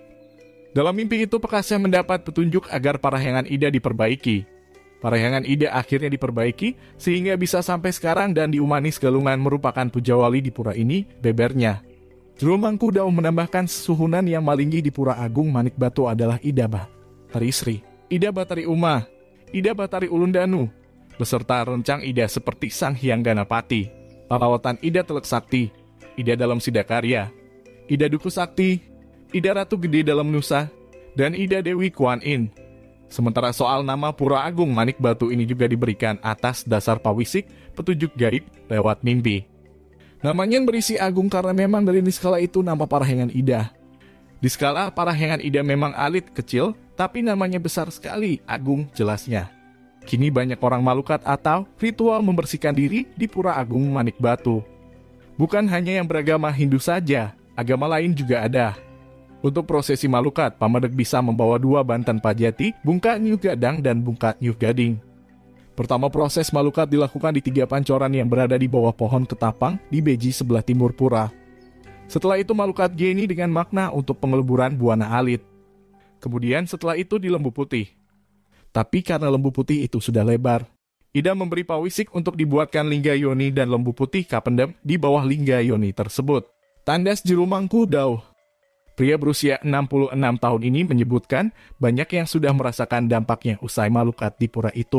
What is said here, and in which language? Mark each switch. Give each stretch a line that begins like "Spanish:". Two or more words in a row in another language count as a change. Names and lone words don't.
Indonesian: Dalam mimpi itu Pekaseh mendapat petunjuk agar Parahyangan Ida diperbaiki. Parahyangan Ida akhirnya diperbaiki sehingga bisa sampai sekarang dan di Umanis Galungan merupakan pujawali di pura ini, bebernya. Zulmangku Dau menambahkan suhunan yang malinggi di Pura Agung Manik Batu adalah Ida Batari Sri, Ida Batari Uma, Ida Batari Ulundanu, beserta rencang Ida seperti Sang Hyang Ganapati, Parawatan Ida Telek Sakti, Ida dalam Sidakarya, Ida Duku Sakti, Ida Ratu Gede dalam Nusa, dan Ida Dewi Kuan Yin. Sementara soal nama Pura Agung Manik Batu ini juga diberikan atas dasar pawisik, petunjuk gaib lewat mimpi. Namanya berisi Agung karena memang dari niskala itu nama Parahyangan Ida. Di skala Parahyangan Ida memang alit kecil, tapi namanya besar sekali, Agung jelasnya. Kini banyak orang malukat atau ritual membersihkan diri di Pura Agung Manik Batu. Bukan hanya yang beragama Hindu saja, agama lain juga ada. Untuk prosesi malukat, pamedek bisa membawa 2 banten pajati, bungka Nyuh Gadang dan bungka Nyuh Gading. Pertama proses malukat dilakukan di 3 pancoran yang berada di bawah pohon ketapang di Beji sebelah timur pura. Setelah itu malukat geni dengan makna untuk pengeleburan buana alit. Kemudian setelah itu di Lembu Putih. Tapi karena Lembu Putih itu sudah lebar, Ida memberi pawisik untuk dibuatkan lingga yoni dan lembu putih kapendem di bawah lingga yoni tersebut. Tandas Zulmangku Dau. Pria berusia 66 tahun ini menyebutkan banyak yang sudah merasakan dampaknya usai malukat di pura itu.